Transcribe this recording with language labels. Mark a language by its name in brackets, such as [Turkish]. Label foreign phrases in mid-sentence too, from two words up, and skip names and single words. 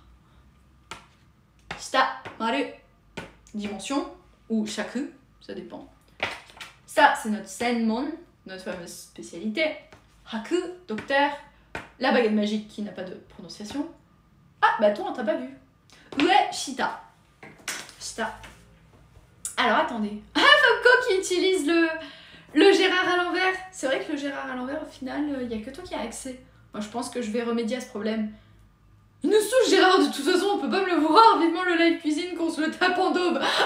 [Japanese] Shita, maru. [French] Dimension, ou shaku, ça dépend. Ça, c'est notre senmon, notre fameuse spécialité. Haku, docteur. La baguette magique qui n'a pas de prononciation. Ah, bah toi, on t'a pas vu. [Japanese] Ue, shita. [French] Shita. Alors, attendez. Ah, Fabco qui utilise le Gérard à l'envers. C'est vrai que le Gérard à l'envers, au final, il n'y a que toi qui as accès. Moi, je pense que je vais remédier à ce problème. Il nous saoule, Gérard, de toute façon, on peut pas me le voir. Vivement le live cuisine qu'on se le tape en daube.